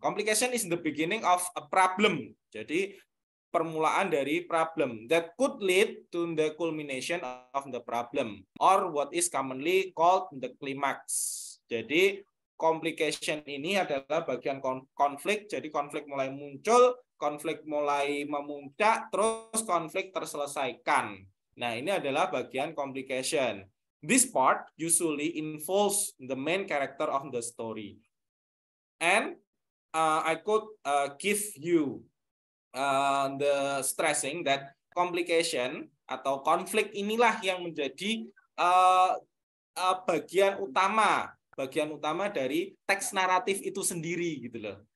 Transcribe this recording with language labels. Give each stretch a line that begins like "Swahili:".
English: Complication is the beginning of a problem.
Indonesian: Jadi permulaan dari problem
English: that could lead to the culmination of the problem, or what is commonly called the climax.
Indonesian: Jadi complication ini adalah bagian konflik. Jadi konflik mulai muncul, konflik mulai memuncak, terus konflik terselesaikan. Nah, ini adalah bagian complication.
English: This part usually involves the main character of the story. And I could give you the stressing that
Indonesian: complication atau konflik inilah yang menjadi bagian utama dari teks naratif itu sendiri gitu loh.